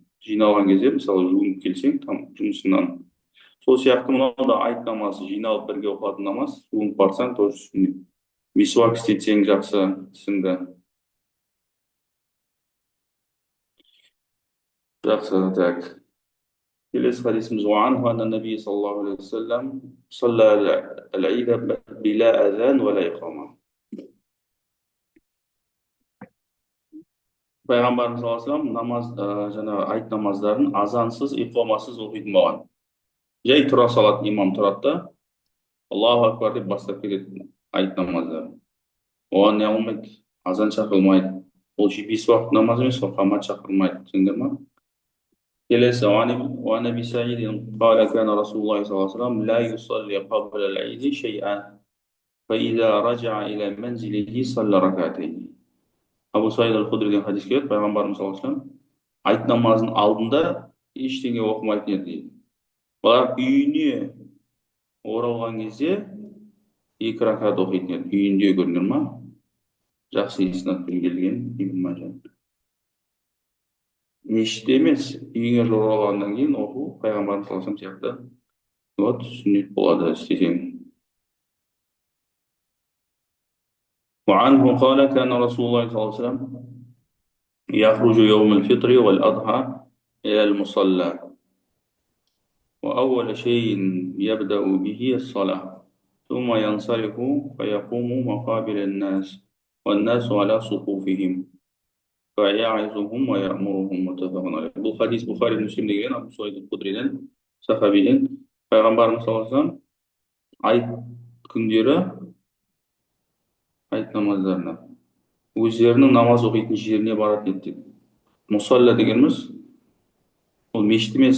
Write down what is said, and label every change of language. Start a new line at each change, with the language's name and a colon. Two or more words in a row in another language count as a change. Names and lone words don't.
Kazakh: Жиналған кезде, мысалы, жуынып келсең, жұмысынан. Сол сияқты мынау да айт намазы, жиналып бірге оқылатын намаз, жуынып барсаң, тоже сүннет. Мисуак істетсең жақсы, тісіңді. Жақсы, так. Келесі хадисіміз
Arabic: وعنه أن النبي صلى الله عليه وسلم صلى العيد بلا أذان ولا إقامة.
Kazakh: Пайғамбарымыз
Arabic: صلى الله عليه وسلم
Kazakh: намаз, жаңағы айт намаздарын азансыз, иқамасыз оқитын болған. Жай тұра салатын имам тұрады да,
Arabic: الله أكبر
Kazakh: деп бастап кетеді айт намаздарын. Оған не қылмайды, азан шақырылмайды. Ол бес уақыт намаз емес, ол қамат шақырылмайды. Түсіндіңдер ма?
Arabic: келесі وعن أبي سعيد قال كان رسول الله صلى الله عليه وسلم لا يصلي قبل العيد شيئا فإذا رجع إلى منزله صلى ركعتين.
Kazakh: Абу Саид аль-Худриден хадис келеді, пайғамбарымыз
Arabic: صلى الله عليه وسلم
Kazakh: айт намазының алдында ештеңе оқымайтын еді дейді. Бірақ үйіне оралған кезде екі ракат оқитын еді. Үйінде, көрдіңдер ма? Жақсы иснатпен келген Ибн Мажа. Мешітте емес, үйіңе оралғаннан кейін оқу пайғамбарымыз
Arabic: صلى الله عليه وسلم
Kazakh: сияқты вот сүннет болады істесең.
Arabic: وعنه قال كان رسول الله صلى الله عليه وسلم يخرج يوم الفطر والأضحى إلى المصلى وأول شيء يبدأ به الصلاة ثم ينصرف فيقوم مقابل الناس والناس على صفوفهم فيعظهم ويأمرهم متفق عليه.
Kazakh: Бұл хадис Бұхари Муслим деген Абу Саид аль-Худриден сахабиден пайғамбарымыз
Arabic: صلى الله عليه وسلم
Kazakh: айт күндері айт намаздарына өздерінің намаз оқитын жеріне баратын еді дейді. Мұсалла дегеніміз ол мешіт емес.